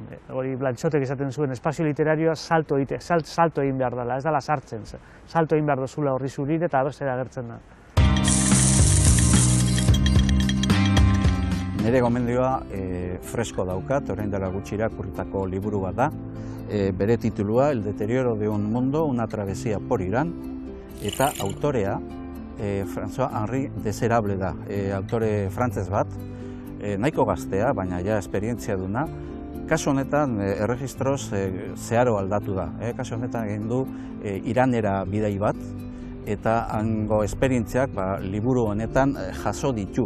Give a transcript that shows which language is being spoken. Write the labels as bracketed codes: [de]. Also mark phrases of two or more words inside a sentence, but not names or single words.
[eu] Hori Blanchotek esaten zuen, espazio literarioa salto egin behar dela, ez dela sartzen. Salto egin behar dozula horri zurire eta abertzera agertzen da. Nire gomendioa fresko daukat, orain dela gutxi irakurritako liburu bat da. Bere titulua, El deterioro de un mundo, una travesía por Irán, eta autorea François-Henri Deserable da, autore frantzez bat, nahiko gaztea, baina ja esperientzia duna. Kasu honetan erregistroz zeharo aldatu da. Kasu honetan egin du Iranera bidai bat, eta hango esperientziak liburu honetan jaso ditu.